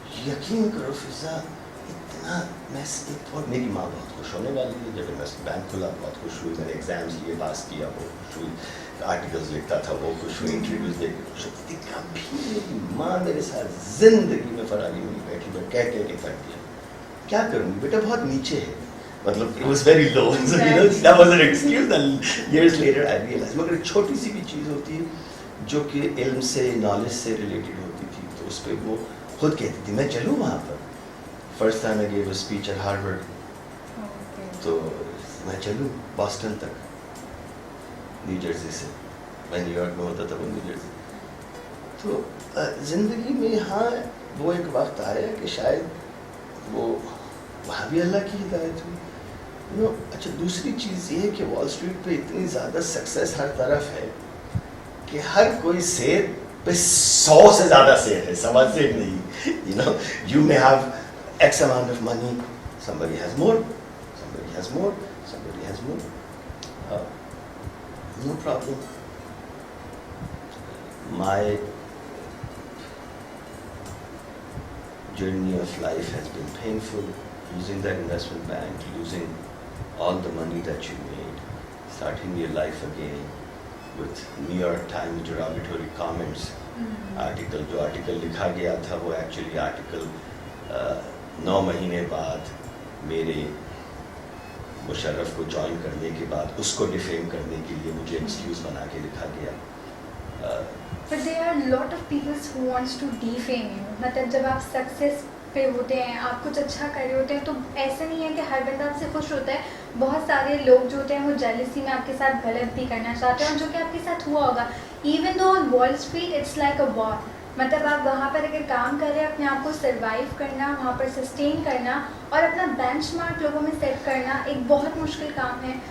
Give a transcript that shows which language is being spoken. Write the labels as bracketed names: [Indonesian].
[Urdu] یقین کرو فضا, اتنا اور میری ماں بہت خوش ہونے والی ہے. جب انویسٹمنٹ بینک کھلا بہت خوش ہوئی, میں نے ایگزامس لیے پاس کیا وہ خوش ہوئی, آرٹیکلز لکھتا تھا وہ خوش ہوئی, انٹرویوز دے کے خوش ہوتی. کبھی میری ماں میرے ساتھ زندگی میں فراری میں نہیں بیٹھی, میں کہہ کے تھک گیا. کیا کروں گی بیٹا, بہت نیچے ہے, مطلب [English] it was very low, so you know that was an excuse, and years later I realized. [Urdu] مگر ایک چھوٹی سی بھی چیز ہوتی ہے جو کہ علم سے نالج سے ریلیٹڈ ہوتی تھی, تو اس پہ وہ خود کہتی تھی میں چلوں وہاں پر. First time [English] I gave a speech at Harvard, [Urdu] تو میں چلوں باسٹن تک, نیو جرسی سے, میں نیو یارک میں ہوتا تھا, وہ نیو جرسی. تو زندگی میں ہاں وہ ایک وقت آیا کہ شاید وہ وہاں بھی اللہ کی ہدایت ہوئی. اچھا دوسری چیز یہ ہے کہ وال اسٹریٹ پہ اتنی زیادہ سکسیس ہر طرف ہے کہ ہر کوئی سیر پہ 100 سے زیادہ سیر ہے, سوا سیر نہیں. [English] You may have X amount of money, somebody has more, somebody has more, somebody has more. No problem. My journey of life has been painful. Losing that investment bank, losing all the money that you made, starting your life again with New York Times derogatory comments. [Urdu] Article جو article لکھا گیا تھا وہ actually article 9 مہینے بعد میرے مشرف کو join کرنے کے بعد اس کو ڈیفیم کرنے کے لیے مجھے ایکسکیوز بنا کے لکھا گیا. [English] But there are a lot of people who wants to defame you. [Urdu] مطلب جب آپ سکسیس پہ ہوتے ہیں, آپ کچھ اچھا کر رہے ہوتے ہیں, تو ایسا نہیں ہے کہ ہر بندہ آپ سے خوش ہوتا ہے. بہت سارے لوگ جو ہوتے ہیں وہ جیلسی میں آپ کے ساتھ غلط بھی کرنا چاہتے ہیں, اور جو کہ آپ کے ساتھ ہوا ہوگا. [English] Even the on Wall Street it's like a war. [Urdu] مطلب آپ وہاں پر اگر کام کر رہے ہیں, اپنے آپ کو سروائیو کرنا, وہاں پر سسٹین کرنا اور اپنا بینچ مارک لوگوں میں سیٹ کرنا ایک بہت مشکل کام ہے.